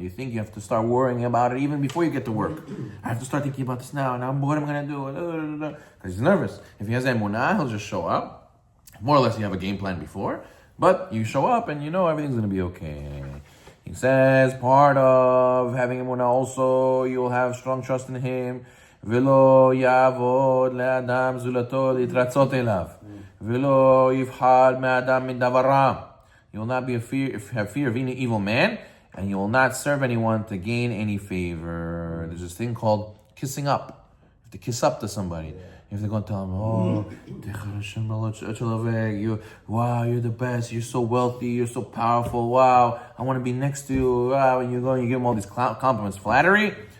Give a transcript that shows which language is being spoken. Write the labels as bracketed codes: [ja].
[en] You think you have to start worrying about it even before you get to work. I have to start thinking about this now. Now what am I going to do? Because he's nervous. If he has emunah, he'll just show up. More or less, you have a game plan before. But you show up and you know everything's going to be okay. He says part of having emunah also, you'll have strong trust in him. [he] ולא יעבוד לאדם זולתו להתרצות אליו. ולא יפחד מאדם מדבר רע. [en] You will not have fear of any evil man, and you will not serve anyone to gain any favor. There's this thing called kissing up. You have to kiss up to somebody. You have to go and tell them, wow, you're the best, you're so wealthy, you're so powerful, wow, I want to be next to you, wow, and you go and you give them all these compliments, flattery.